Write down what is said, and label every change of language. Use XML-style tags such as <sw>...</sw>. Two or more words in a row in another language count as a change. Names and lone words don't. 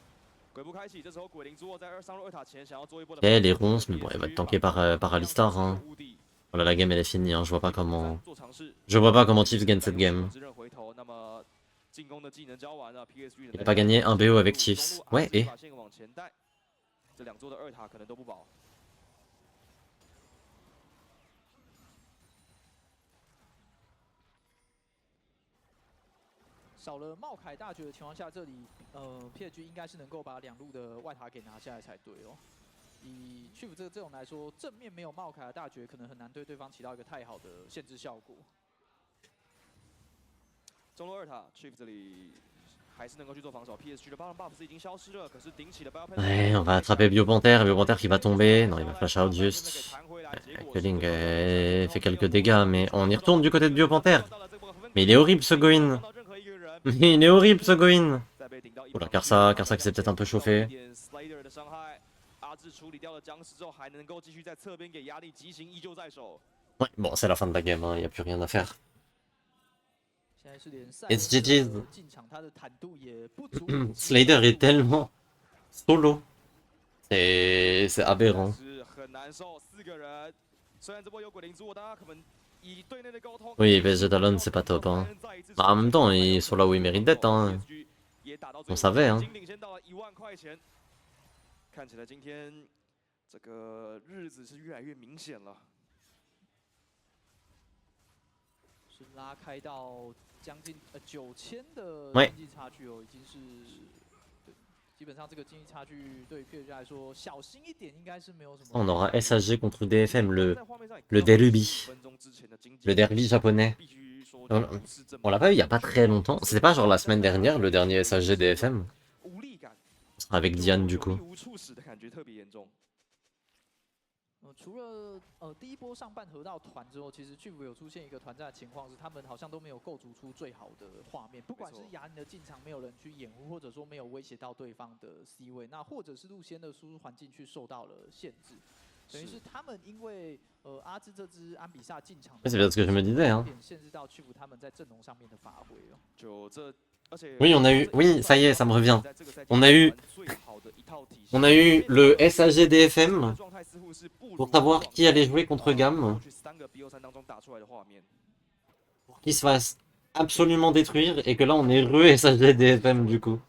<fr>Ok, les ronces, mais bon, elle va être tankée par Alistar. Hein. Voilà, la game elle est finie. Hein. Je vois pas comment Chiefs gagne cette game. Il a pas gagné un BO avec Chiefs. Ouais, et.</fr> <zh>少了茂凯大绝的情况下，这里PSG 应该是能够把两路的外塔给拿下来才对哦。以 Chief 这个阵容来说，正面没有茂凯的大绝，可能很难对对方起到一个太好的限制效果。中路二塔 Chief 这里还是能够去做防守 ，PSG 的</zh> <en>Baron buff</en> <zh>是已经消失了，可是顶起了</zh> <fr>Ouais, on va attraper Biopanther qui va tomber. Non, il va</fr> <en>flash out</en> <fr>juste. Culling fait quelques dégâts, mais on y retourne du côté de Biopanther. Mais il est horrible ce Goin. Mais il est horrible ce Goin. Oula, Karsa qui s'est peut-être un peu chauffé. Ouais, bon, c'est la fin de la game, il n'y a plus rien à faire.</fr> <en>It's GG's.</en> <fr>Slider est tellement solo. C'est aberrant. Oui, PSG Talon c'est pas top. Hein. Bah, en même temps, ils sont là où ils méritent d'être. Hein. On savait. Hein.</fr> <zh>看起来今天这个日子是越来越明显了。是拉开到将近9000的</zh> <fr>ouais.</fr> <zh>经济差距哦，已经是基本上这个经济差距对 PSG 来说，小心一点应该是没有什么。</zh> <fr>On aura SAG contre DFM, le derby. Le derby japonais. On l'a pas eu il y a pas très longtemps. C'était pas genre la semaine dernière, le dernier SAG DFM. Avec Diane du coup.</fr> <zh>除了第一波上半河道团之后，其实 Chief 有出现一个团战的情况是，他们好像都没有构筑出最好的画面，不管是雅尼的进场没有人去掩护，或者说没有威胁到对方的 C 位，那或者是路线的输出环境去受到了限制，等于是他们因为阿兹这支安比萨进场，</zh> <fr>C'est bien ce que je me disais. Hein.</fr> <zh>限制到 Chief 他们在阵容上面的发挥哦。就这</zh> <fr>Oui, on a eu. Oui, ça y est, ça me revient. On a eu le SAG DFM pour savoir qui allait jouer contre Gam. Pour qu'il se fasse absolument détruire et que là on est re-SAG DFM du coup.</fr>